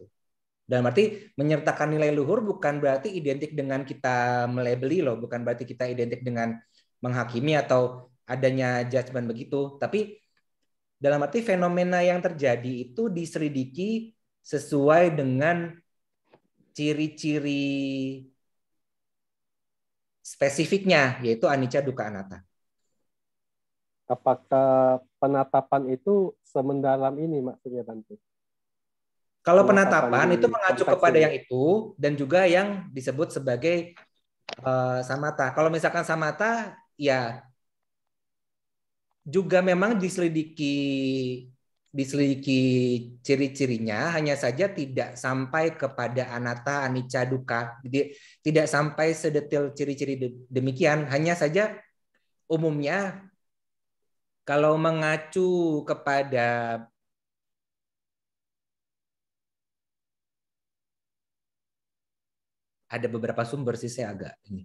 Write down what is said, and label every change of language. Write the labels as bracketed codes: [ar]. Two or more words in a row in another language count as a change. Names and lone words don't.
[id] Dalam arti menyertakan nilai luhur bukan berarti identik dengan kita melabeli loh, bukan berarti kita identik dengan menghakimi atau adanya judgement begitu, tapi dalam arti fenomena yang terjadi itu diselidiki sesuai dengan ciri-ciri spesifiknya, yaitu [pi] anicca, dukkha, anatta. [id] Apakah penatapan itu semendalam ini maksudnya Bante? Kalau penatapan itu mengacu kepada yang itu dan juga yang disebut sebagai samatha. Kalau misalkan samatha ya juga memang diselidiki ciri-cirinya, hanya saja tidak sampai kepada [pi] anatta, anicca, dukkha. [id] Tidak sampai sedetail ciri-ciri demikian, hanya saja umumnya kalau mengacu kepada ada beberapa sumber sih saya agak ini.